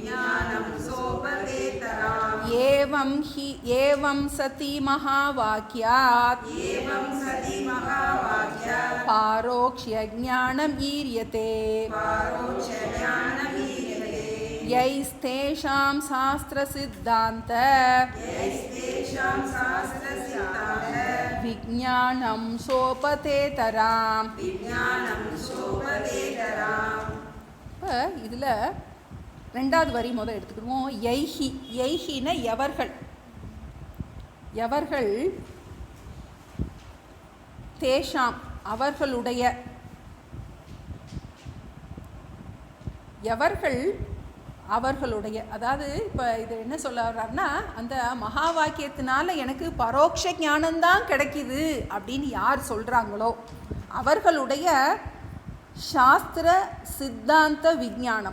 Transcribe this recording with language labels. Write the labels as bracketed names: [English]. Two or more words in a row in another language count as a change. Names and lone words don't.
[Sanskrit] एवं सति महावाक्यात् पारोक्ष्य ज्ञानम् ईर्यते यैस्तेषां शास्त्रसिद्धान्त विज्ञानं सोपतेतराम्. [Tamil] இப்போ இதில் ரெண்டாவது வரி முதல் எடுத்துக்கிடுவோம். யைஹின எவர்கள் தேஷாம் அவர்களுடைய, அதாவது இப்போ இது என்ன சொல்ல வர்றாருன்னா, அந்த மகா வாக்கியத்தினால எனக்கு பரோட்ச ஞானம்தான் கிடைக்குது அப்படின்னு யார் சொல்கிறாங்களோ அவர்களுடைய சாஸ்திர சித்தாந்த விஞ்ஞானம்.